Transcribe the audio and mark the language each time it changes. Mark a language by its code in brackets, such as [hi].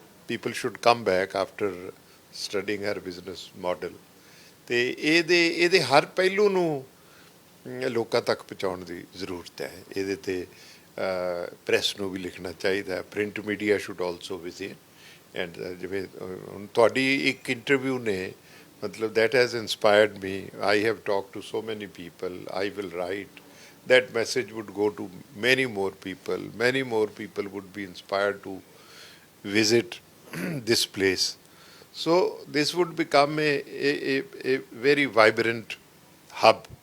[en] People should come back after studying her business model. [pa] ਤੇ ਇਹਦੇ ਹਰ ਪਹਿਲੂ ਨੂੰ ਲੋਕਾਂ ਤੱਕ ਪਹੁੰਚਾਉਣ ਦੀ ਜ਼ਰੂਰਤ ਹੈ। ਇਹਦੇ 'ਤੇ ਪ੍ਰੈਸ ਨੂੰ ਵੀ ਲਿਖਣਾ ਚਾਹੀਦਾ, [en] Print media should also visit. [pa] And ਜਿਵੇਂ ਹੁਣ ਤੁਹਾਡੀ ਇੱਕ ਇੰਟਰਵਿਊ ਨੇ, ਮਤਲਬ [en] That has inspired me. I have talk to so many people, I will write that message would go to many more people. Many more people would be inspired to visit this place. So this would become a very vibrant hub.